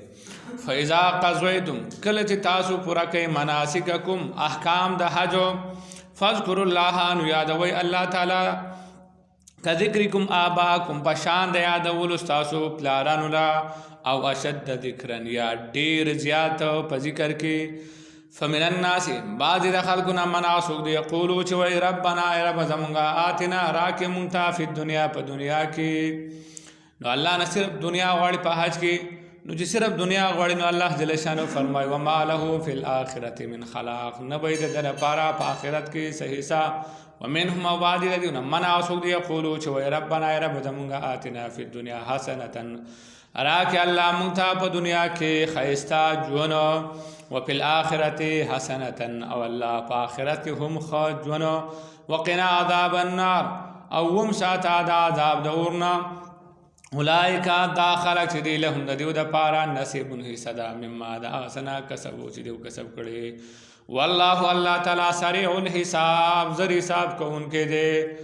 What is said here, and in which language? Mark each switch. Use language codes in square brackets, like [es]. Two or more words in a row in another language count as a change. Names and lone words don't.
[ar] فاذا قضیتم [ps] کله چې تاسو پوره کوئ مناسککم احکام د حج [ar] فاذکروا الله [ps] نو یادوئ الله تعالی [ar] کذکرکم آباکم [ps] په شان د یادولو ستاسو پلارانو لا او [ar] اشد ذکرا [ps] یا ډېر زیات په ذکر کې. [ar] فمن الناس [ps] بعضې د خلکو نه مناسک دی یقولو چې وایي ربنا ای رب زمونږه آتنا راکې مونږ ته [ar] فی دنیا [ps] په دنیا کې. نو الله نه صرف دنیا غواړي په حج کې نو چې صرف دنیا غواړي نو الله جل شانه فرمایي [ar] وما له فی الآخرة من خلاق [ps] نه به د ده لپاره په آخرت کې څه حصه. ومنهم او بعضې د دې نه مناسک دی یقولو چې وایي ربنا ای رب زمونږه [ar] آتنا فی الدنیا حسنة [ps] راکې الله مونږ ته په دنیا کې ښایسته ژوند [ar] وفي الآخرة حسنة [ps] او الله په آخرت کې هم ښه ژوند [ar] وقنا عذاب النار [ps] او هم ساته د عذاب د اور نه. اولئک دا خلک چې دی لهم د دیو دپاره نصیب حصه ده مما د هغه څه نه کسبو چې دیو کسب کړی. والله الله تعالی [ar] سریع الحساب [ps] زر حساب کوونکی دی.